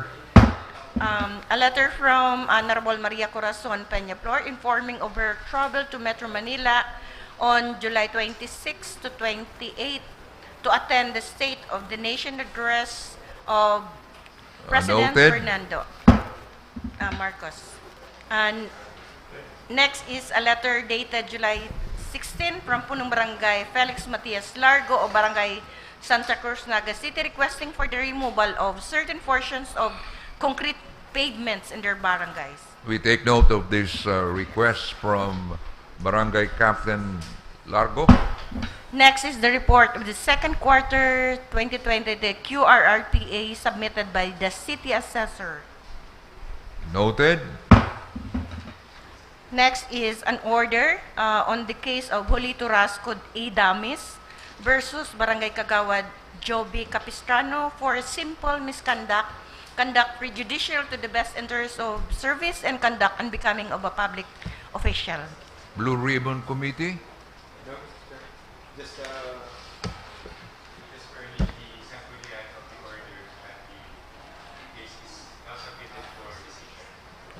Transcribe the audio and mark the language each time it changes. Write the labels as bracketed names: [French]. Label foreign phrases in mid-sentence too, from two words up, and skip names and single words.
[English] A letter from Honorable Maria Corazon Peñaflor informing of her travel to Metro Manila on July 26 to 28 to attend the State of the Nation address of President Noted. Fernando Marcos. And next is a letter dated July 16 from [Filipino] Punong Barangay [English] Felix Matias Largo of Barangay Santa Cruz, Naga City, requesting for the removal of certain portions of concrete pavements in their barangays. We take note of this request from Barangay Captain Largo. Next is the report of the second quarter 2020, the QRRPA submitted by the City Assessor. Noted. Next is an order on the case of Julito Rascod A. Damis versus [Filipino] Barangay Kagawad [English] Joby Capistrano for a simple misconduct, conduct prejudicial to the best interest of service and conduct unbecoming of a public official. Blue Ribbon Committee. No, sir. Just currently the Sangguniang of the order and the case is now submitted for decision.